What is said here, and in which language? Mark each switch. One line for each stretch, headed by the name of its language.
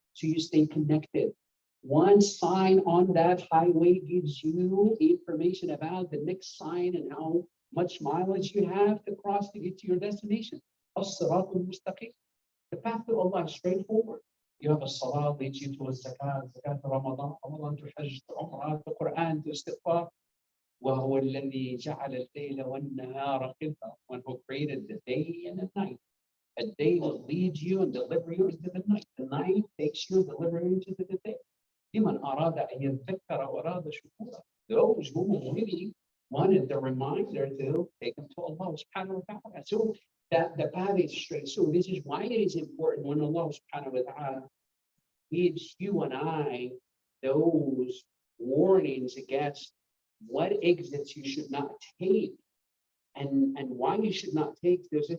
English: So you stay connected. One sign on that highway gives you information about the next sign and how much mileage you have to cross to get to your destination. As-sirat al-mustaqim. The path to Allah is straightforward. You have a salah leads you to a zakat, zakat to Ramadan, Ramadan to Hajj, to Umrah, to Quran, to istighfar.
Arabic: وهو الذي جعل الليل والنهار خلفة.
English: One who created the day and the night. A day will lead you and deliver you into the night. The night takes you and delivers you into the day.
Arabic: لمن أراد أن يذكر وأراد شكورا.
English: Those who really wanted the reminder to take them to Allah subhanahu wa ta'ala. So that the path is straight. So this is why it is important when Allah subhanahu wa ta'ala gives you and I those warnings against what exits you should not take and why you should not take those.